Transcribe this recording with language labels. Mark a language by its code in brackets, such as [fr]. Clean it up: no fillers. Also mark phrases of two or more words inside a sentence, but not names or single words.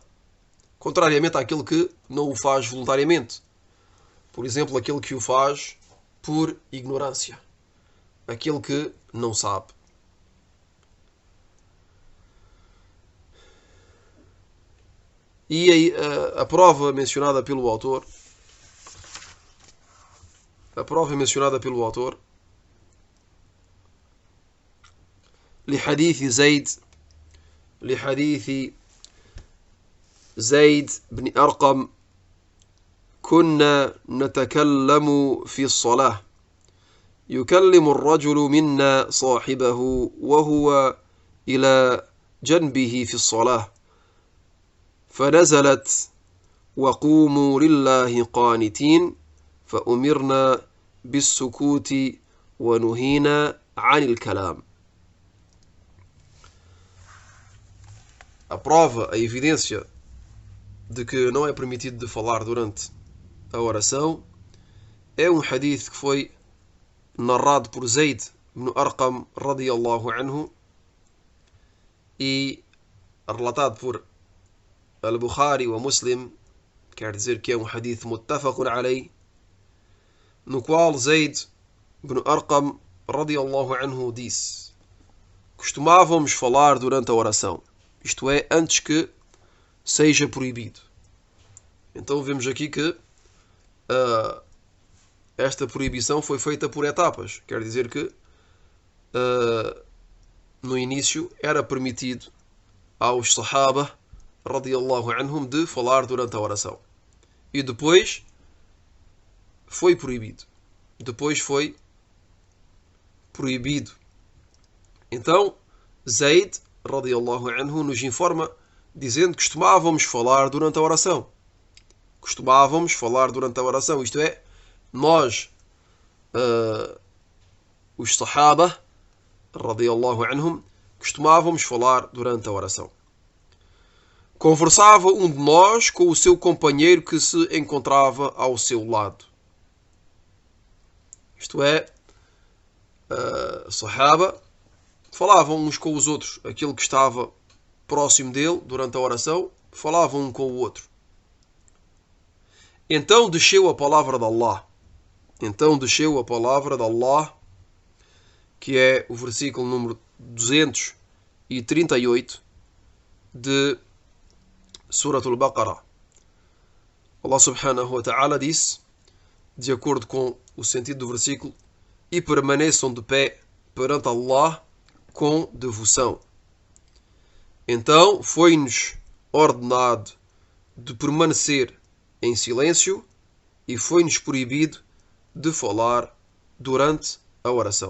[pt] Contrariamente àquele que não o faz voluntariamente. Por exemplo, aquele que o faz por ignorância. Aquele que não sabe. E aí, a prova mencionada pelo autor, [ar] لحديث زيد بن أرقم كنا نتكلم في الصلاة يكلم الرجل منا صاحبه وهو إلى جنبه في الصلاة فنزلت وقوموا لله قانتين فأمرنا بالسكوت ونهينا عن الكلام. [pt] A prova, a evidência de que não é permitido de falar durante a oração é um hadith que foi narrado por Zayd ibn Arqam [ar] رضي الله عنه [pt] e relatado por Al-Bukhari e Muslim, quer dizer que é um hadith [ar] متفق عليه, [pt] no qual Zayd ibn Arqam [ar] رضي الله عنه, [pt] disse: costumávamos falar durante a oração, isto é, antes que seja proibido. Então vemos aqui que esta proibição foi feita por etapas. Quer dizer que no início era permitido aos Sahaba [ar] رضي الله عنهم [pt] de falar durante a oração. E depois foi proibido. Depois foi proibido. Então Zayd [ar] رضي الله عنه [pt] nos informa dizendo que costumávamos falar durante a oração. Costumávamos falar durante a oração. Isto é, nós, os Sahaba [ar] رضي الله عنهم, [pt] costumávamos falar durante a oração. Conversava um de nós com o seu companheiro que se encontrava ao seu lado. Isto é, Sahaba falavam uns com os outros. Aquele que estava próximo dele durante a oração, falavam um com o outro. Então desceu a palavra de Allah. Então desceu a palavra de Allah, que é o versículo número 238 de Surat al-Baqarah. Allah [ar] سبحانه وتعالى [pt] disse, de acordo com o sentido do versículo: e permaneçam de pé perante Allah com devoção. Então foi-nos ordenado de permanecer em silêncio e foi-nos proibido de falar durante a oração.